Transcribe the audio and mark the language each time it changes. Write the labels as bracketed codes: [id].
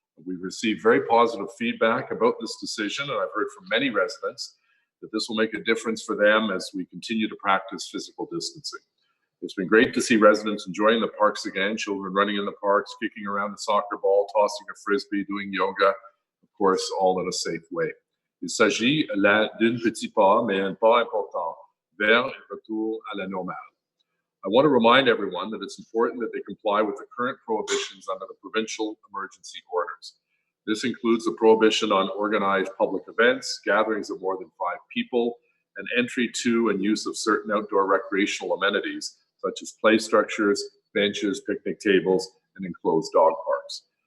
[en] We've received very positive feedback about this decision, and I've heard from many residents that this will make a difference for them as we continue to practice physical distancing. It's been great to see residents enjoying the parks again, children running in the parks, kicking around the soccer ball, tossing a frisbee, doing yoga, of course, all in a safe way. [fr] Il s'agit là d'un petit pas, mais un pas important, vers un retour à la normale. [en] I want to remind everyone that it's important that they comply with the current prohibitions under the provincial emergency orders. This includes the prohibition on organized public events, gatherings of more than 5 people, and entry to and use of certain outdoor recreational amenities, such as play structures, benches, picnic tables, and enclosed dog parks.